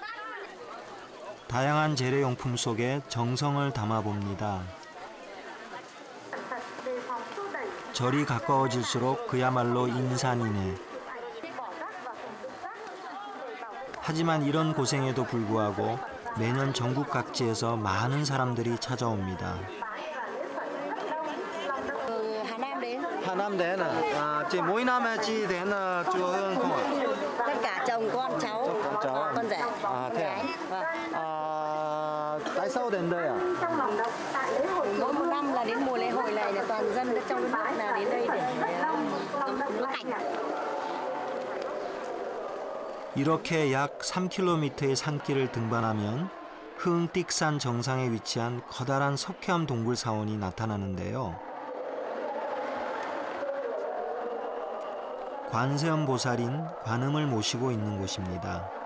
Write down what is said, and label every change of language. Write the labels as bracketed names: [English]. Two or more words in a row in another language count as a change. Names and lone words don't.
[Korean] 다양한 재래용품 속에 정성을 담아봅니다. 절이 가까워질수록 그야말로 인산이네. 하지만 이런 고생에도 불구하고 매년 전국 각지에서 많은 사람들이 찾아옵니다. [Vietnamese] Hà Nam đến à? Chị mỗi năm chị đến chùa Hương không ạ? Tất cả chồng con cháu, con rể. Thế à? Tại sao đến đây ạ? Mỗi một năm là đến mùa lễ hội này là toàn dân trong nước là đến đây để nước cảnh. [Korean] 이렇게 약 3km의 산길을 등반하면 흥띡산 정상에 위치한 커다란 석회암 동굴 사원이 나타나는데요. 관세음 보살인 관음을 모시고 있는 곳입니다.